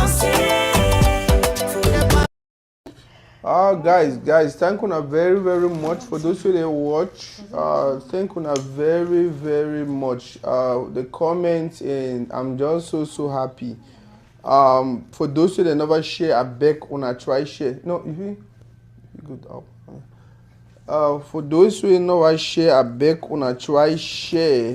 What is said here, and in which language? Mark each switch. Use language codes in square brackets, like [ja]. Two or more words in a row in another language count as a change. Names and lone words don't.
[pcm] Guys, thank you very, very much for those who they watch. Thank you very much. The comments, and I'm just so happy. For those who they never share, I beg una try share. No, if you good up. For those who never share, I beg una try share.